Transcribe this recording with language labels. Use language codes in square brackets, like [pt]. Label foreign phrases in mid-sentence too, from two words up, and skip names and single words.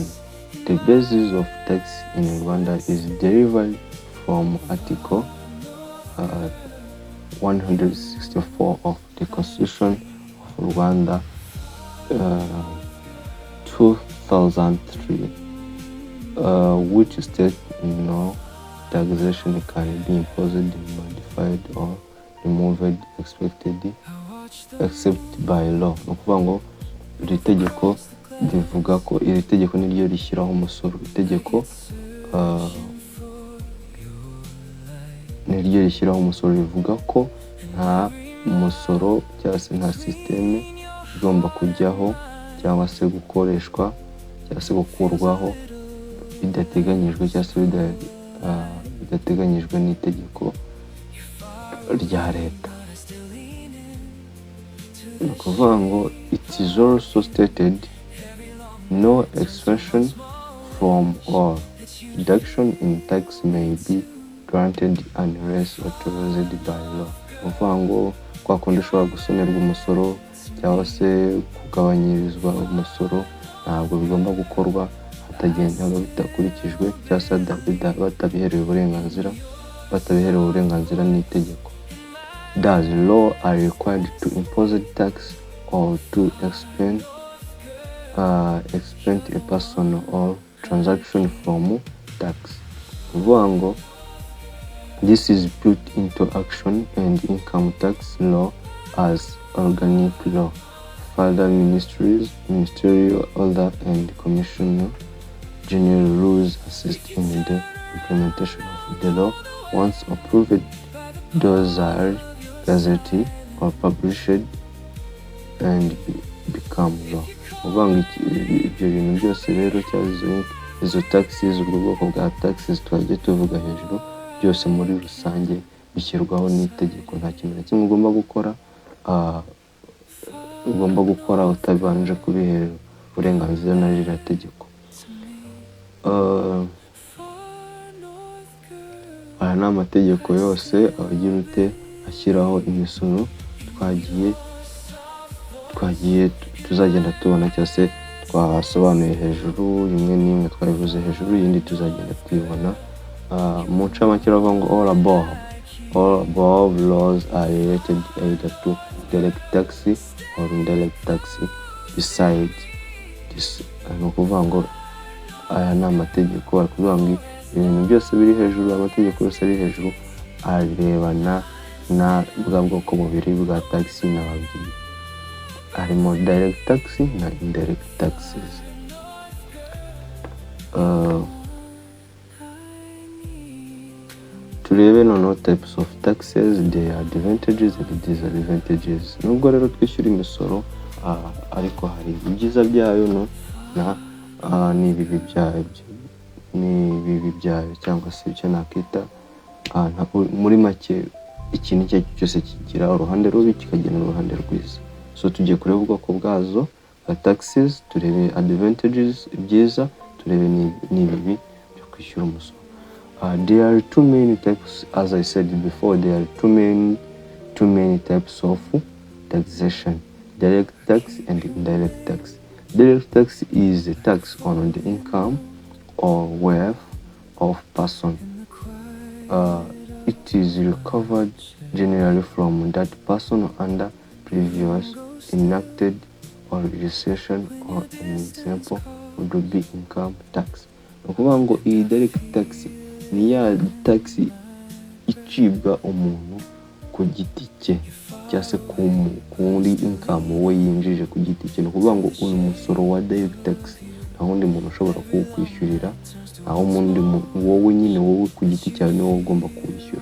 [en] The basis of tax in Rwanda is derived from Article 164 of the Constitution of Rwanda 2003, which states no taxation can be imposed, modified, or removed except by law. [rw] Ukuvuga ngo iri tegeko bivuga ko iri tegeko niryo rishyiraho umusoro. Itegeko niryo rishyiraho umusoro, rivuga ko nta umusoro cyangwa se nta systeme igomba kujyaho cyangwa se gukoreshwa cyangwa se gukurwaho bidateganyijwe cyangwa se bidateganyijwe n'itegeko rya leta. Ni ukuvuga ngo [en] it is also stated no exemption from or reduction in tax may be granted unless authorized by law. [rw] Ni ukuvuga ngo kwa kundi ushobora gusonerwa umusoro cyangwa se kugabanyirizwa umusoro ntabwo bigomba gukorwa hatagendaga bitakurikijwe cyangwa se batabiherewe uburenganzira n'itegeko. [en] Does law are required to impose tax or to expend a person or transaction from tax? [rw] Kuvuga ngo [en] this is put into action and income tax law as organic law. Further ministerial order and commissioner general rules assist in the implementation of the law. Once approved, those are gazetted or published and become law. [rw] Kuvuga ngo ibyo bintu byose rero cyangwa izo taxes, ubwo bwoko bwa taxes twagiye tuvuga hejuru, byose muri rusange bishyirwaho n'itegeko. Nta kintu na kimwe ugomba gukora utabanje kubiherera uburenganzira na ririya tegeko. Aya ni amategeko yose agira ashyiraho imisoro twagiye tuzagenda tubona cyangwa se twasobanuye hejuru. Imwe n'imwe twabivuze hejuru, iyindi tuzagenda tuyibona. Mu ncamake iravuga ngo [en] all above laws are related either to direct tax or indirect tax besides this. [rw] Ni ukuvuga ngo aya ni amategeko, ari kuvuga ngo ibintu byose biri hejuru, amategeko yose ari hejuru arebana na bwa bwoko bubiri bwa tax n'ababwiye, harimo [en] direct tax [rw] na [en] indirect taxes. [rw] Turebe noneho [en] types of taxes, their advantages and disadvantages. [rw] Nubwo rero twishyura imisoro ariko hari ibyiza byayo n'ibibi byayo cyangwa se icyo nakita muri make ikintu icyo cyose kigira uruhande rubi kikagira uruhande rwiza. So tugiye kureba ubwoko bwazo taxes, turebe advantages ibyiza, turebe n'ibibi byo kwishyura umusoro. [en] There are too many types, as I said before, there are too many types of taxation: direct tax and indirect tax. Direct tax is a tax on the income or wealth of person. It is recovered generally from that person under previous enacted or legislation, or an example would be income tax. [rw] Ni ukuvuga ngo iyi [en] direct tax [rw] ni ya tax icibwa umuntu ku giti cye cyangwa se kuri income we yinjije ku giti cye. Ni ukuvuga ngo uyu musoro wa [en] direct tax [rw] nta wundi muntu ushobora kuwukwishyurira, aho wowe nyine wowe ku giti cyawe niwe ugomba kuwishyura.